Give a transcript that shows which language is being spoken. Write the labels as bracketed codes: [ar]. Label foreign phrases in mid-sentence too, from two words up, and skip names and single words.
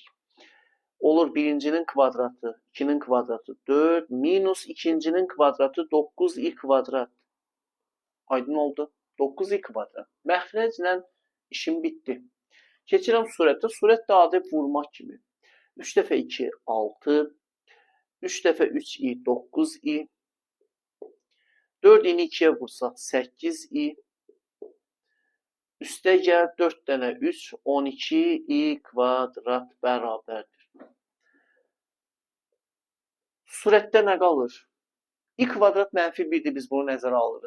[az] Olur birincinin kvadratı, 2'nin kvadratı 4, minus ikincinin kvadratı 9i kvadrat. Aydın oldu. 9i kvadrat. Məxrəclə işim bitdi. Keçirəm surətə. Surət də adi vurmaq kimi. 3 dəfə 2, 6. 3 dəfə 3i, 9i. 4 ini 2'yə vursaq 8i. Üstə gəl 4 dənə 3, 12i kvadrat bərabərdir. Surətdə nə qalır? I kvadrat mənfi 1'dir, biz bunu nəzərə alırıq.